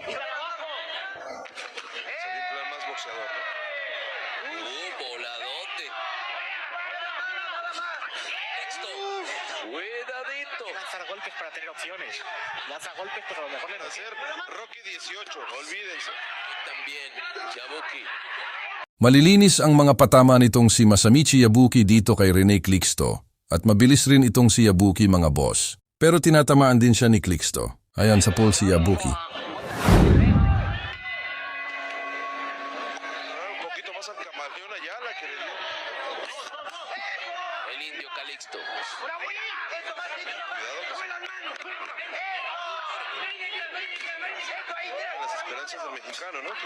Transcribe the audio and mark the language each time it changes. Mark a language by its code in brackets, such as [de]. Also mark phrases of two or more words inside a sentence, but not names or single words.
[es] Sería en plan más boxeador, ¿no? Voladote. Esto. Cuidadito. lanzar golpes para tener opciones. Lanza golpes, pero a lo mejor le Hacer Rocky 18, olvídense. También. Yabuki. [tl] Malilinis ang mga patama nitong si Masamichi Yabuki dito kay Rene Calixto at mabilis rin itong si Yabuki mga boss. Pero tinatamaan din siya ni Calixto. Ayan sa pool si Yabuki. [es] Un poquito más al camaleón Ayala que le dio. El indio Calixto. Cuidado que las esperanzas del mexicano, ¿no?